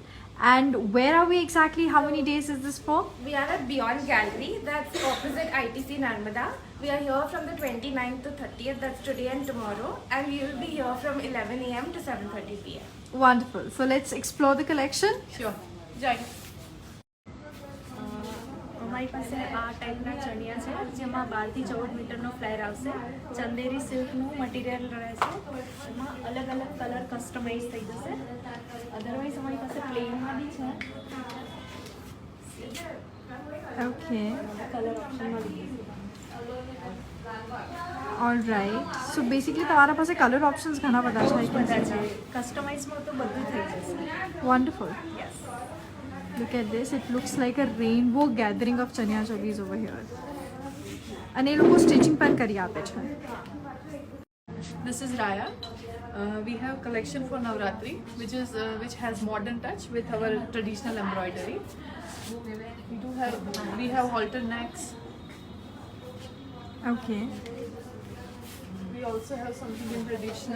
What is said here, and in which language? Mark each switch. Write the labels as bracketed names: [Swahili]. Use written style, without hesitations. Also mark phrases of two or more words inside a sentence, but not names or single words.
[English] And where are we exactly? How many days is this for? We are at Beyond Gallery, that's opposite ITC Narmada. We are here from the 29th to 30th, that's today and tomorrow. And we will be here from 11 a.m. to 7:30 p.m. Wonderful. So let's explore the collection. Sure. Join. [Gujarati] અમારી પાસે આ ટાઈપના ચણિયા છે જેમાં 12 થી 14 મીટરનો ફ્લેર આવશે. ચંદેરી સિલ્કનું મટીરિયલ રહેશે. એમાં અલગ અલગ [English] color customize [Gujarati] થઈ જશે. અધરવાઇઝ અમારી પાસે પ્લેનમાં બી છે. [English] Okay. [Gujarati] કલર ઓપ્શનમાં બી છે. [English] All right. So basically, [Gujarati] તમારા પાસે [English] color options [Gujarati] ઘણા બધા છે. [English] I can [Gujarati] બધા [English] see. [Gujarati] છે. કસ્ટમાઇઝમાં તો બધું થઈ જશે. [English] Wonderful. યસ. Look at this. It looks like a rainbow gathering of [Gujarati] ચણિયા ચોળી [English] over here. [Gujarati] અને એ લોકો સ્ટિચિંગ પણ કરી આપે છે. [English] This is Raya. We have collection for Navratri, which has modern touch with our traditional embroidery. We have halter necks. Okay. We also have something in traditional.